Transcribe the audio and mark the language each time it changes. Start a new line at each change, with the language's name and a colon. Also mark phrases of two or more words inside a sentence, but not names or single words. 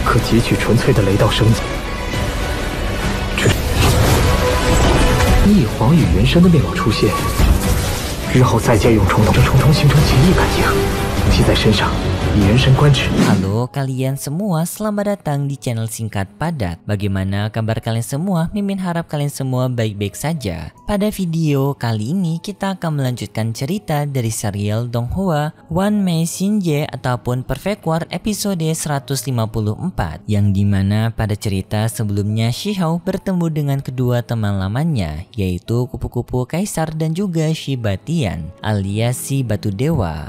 Chinese: 汲取纯粹的雷道升级。翼皇与原神的面貌出现，日后再借用虫童形成奇异感应，记在身上。
Indonesian: Halo kalian semua, selamat datang di channel singkat padat. Bagaimana kabar kalian semua? Mimin harap kalian semua baik-baik saja. Pada video kali ini kita akan melanjutkan cerita dari serial Donghua One Mei Shinje ataupun Perfect War episode 154, yang dimana pada cerita sebelumnya Shihao bertemu dengan kedua teman lamanya, yaitu kupu-kupu kaisar dan juga Shibatian alias si batu dewa.